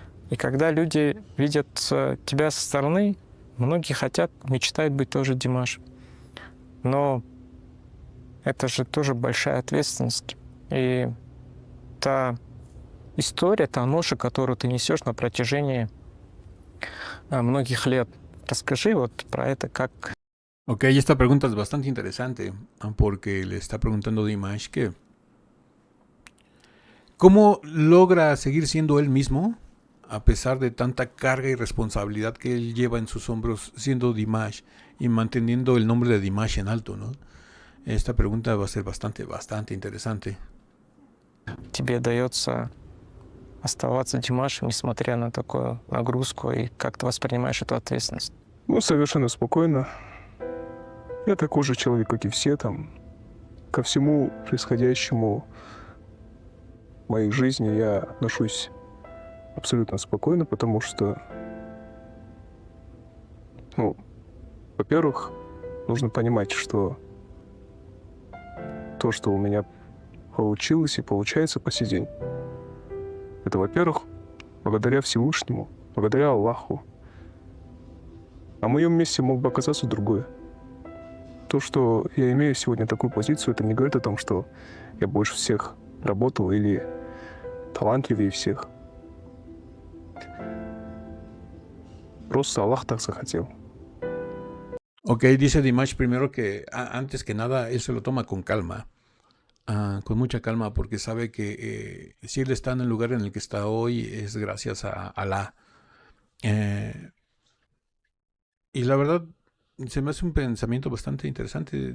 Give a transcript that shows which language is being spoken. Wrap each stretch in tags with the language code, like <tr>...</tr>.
<ru>И когда люди видят тебя со стороны, многие хотят, мечтают быть тоже Димаш. Но это же тоже большая ответственность. И та история, та ноша, которую ты несешь на протяжении многих лет. Расскажи вот про это, как...</ru> <es>Ok, esta pregunta es bastante interesante porque le está preguntando Dimash que ¿cómo logra seguir siendo él mismo a pesar de tanta carga y responsabilidad que él lleva en sus hombros siendo Dimash y manteniendo el nombre de Dimash en alto, ¿no? Esta pregunta va a ser bastante interesante.</es> <ru>Тебе дается оставаться Димашем, несмотря на такую нагрузку, и как ты воспринимаешь эту ответственность? Ну, совершенно спокойно. Я такой же человек, как и все, там, ко всему происходящему в моей жизни я отношусь абсолютно спокойно, потому что, ну, во-первых, нужно понимать, что то, что у меня получилось и получается по сей день, это, во-первых, благодаря Всевышнему, благодаря Аллаху. На моем месте мог бы оказаться другое. То, что я имею сегодня такую позицию, это не говорит о том, что я больше всех работал или талантливее всех. Просто Аллах так захотел.</ru> <es>Ok, dice Dimash primero que antes que nada él se lo toma con calma. con mucha calma, porque sabe que si él está en el lugar en el que está hoy es gracias a Alá. Eh, y la verdad se me hace un pensamiento bastante interesante.</es>